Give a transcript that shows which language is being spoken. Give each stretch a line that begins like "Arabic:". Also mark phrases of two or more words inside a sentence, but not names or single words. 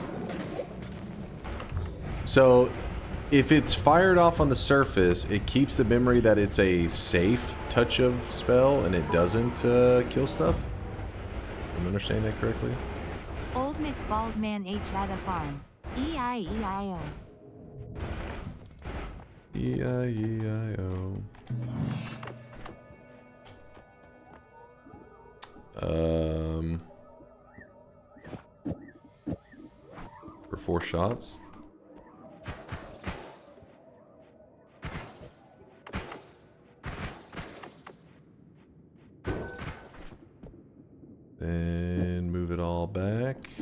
English: So, if it's fired off on the surface, it keeps the memory that it's a safe touch of spell, and it doesn't kill stuff? Am I understanding that correctly? Old McBaldman H at a farm. E-I-E-I-O. E-I-E-I-O. For 4 shots. Then move it all back.